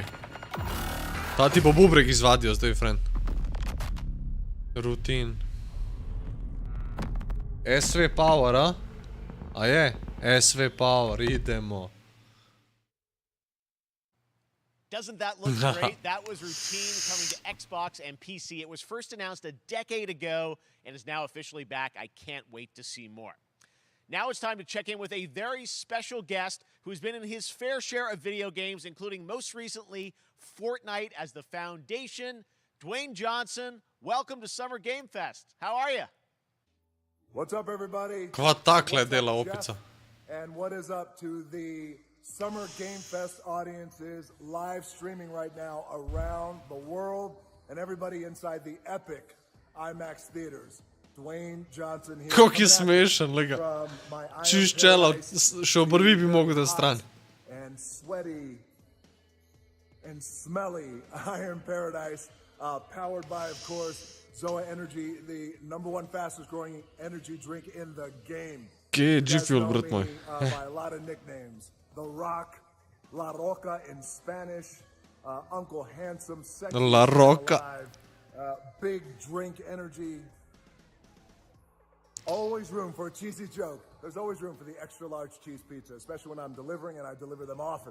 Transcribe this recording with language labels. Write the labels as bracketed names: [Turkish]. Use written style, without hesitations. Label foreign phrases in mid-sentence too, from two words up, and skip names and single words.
[Slovenian] Ta ti bo bubrek izvadijo zdaj, [English] friend. [Slovenian] Routine. SV Power, a? A je? SV Power, idemo. [English] Doesn't that look great? That was Routine coming to Xbox and PC. It was first announced a decade ago and is now officially back. I can't wait to see more. Now it's time to check in with a very special guest who's been in his fair share of video games, including most recently Fortnite as the Foundation. Dwayne Johnson, welcome to Summer Game Fest. How are you? What's up, everybody? [Slovenian] Kva takle dela opica. [English] And what is up to the Summer Game Fest audiences live streaming right now around the world and everybody inside the epic IMAX theaters. Dwayne Johnson here. [Slovenian] Koliko je smešen, lega. Čiš čelo, še obrvi bi mogel da stran. [English] And sweaty and smelly Iron Paradise, powered by, of course, Zoa Energy, the #1 fastest growing energy drink in the game. [Slovenian] Kje je G-Fuel, brat moj? [English] By a lot of nicknames. The Rock, La Roca in Spanish, Uncle Handsome, Sexy La Roca. Alive, Big Drink Energy. Always room for a cheesy joke. There's always room for the extra large cheese pizza, especially when I'm delivering, and I deliver them often.